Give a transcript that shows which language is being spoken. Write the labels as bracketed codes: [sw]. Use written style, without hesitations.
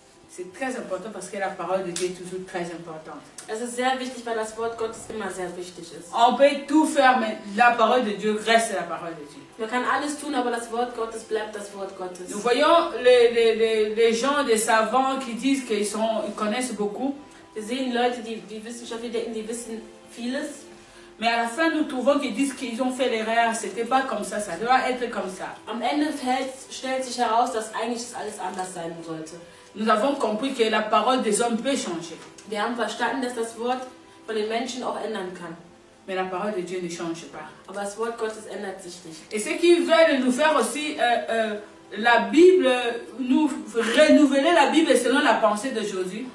[fr] C'est très important parce que la parole de Dieu est toujours très importante. [de] Es ist sehr wichtig, weil das Wort Gottes immer sehr wichtig ist. [fr] On peut tout faire, mais la parole de Dieu reste la parole de Dieu. [de] Man kann alles tun, aber das Wort Gottes bleibt das Wort Gottes. [fr] Nous voyons les gens, des savants qui disent qu'ils connaissent beaucoup. [de] Wir sehen Leute, die Wissenschaftler denken, die wissen vieles. [fr] Mais à la fin, nous trouvons qu'ils disent qu'ils ont fait l'erreur. C'était pas comme ça doit être comme ça. [de] Am Ende stellt sich heraus, dass eigentlich das alles anders sein sollte. [fr] Nous avons compris que la parole des hommes peut changer. [de] Wir haben verstanden, dass das Wort von den Menschen auch ändern kann. [fr] Mais la parole de Dieu ne change pas. [de] Aber das Wort Gottes ändert sich nicht. [fr] Et ceux qui veulent nous faire aussi la Bible, nous renouveler la Bible selon la pensée d'aujourd'hui.